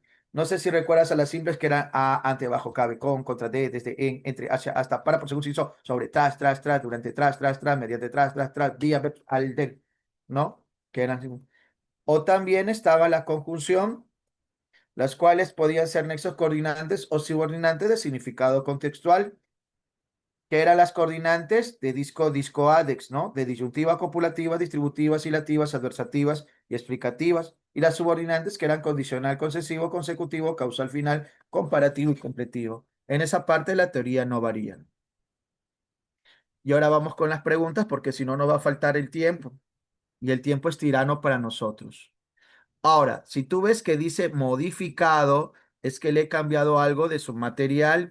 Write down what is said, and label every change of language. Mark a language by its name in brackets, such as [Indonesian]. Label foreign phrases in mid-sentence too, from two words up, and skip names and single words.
[Spanish] No sé si recuerdas a las simples que eran a, ante, bajo, cabe, con, contra, de, desde, en, entre, hacia, hasta, para, por, según, se hizo, sobre, tras, durante, tras, mediante, tras, día, al, del, ¿no? Que eran. O también estaba la conjunción, las cuales podían ser nexos coordinantes o subordinantes de significado contextual, que eran las coordinantes de disco-adex, ¿no? De disyuntiva copulativa, distributivas, ilativas, adversativas y explicativas. Y las subordinantes que eran condicional, concesivo, consecutivo, causal final, comparativo y completivo. En esa parte la teoría no varía. Y ahora vamos con las preguntas porque si no nos va a faltar el tiempo. Y el tiempo es tirano para nosotros. Ahora, si tú ves que dice modificado, es que le he cambiado algo de su material.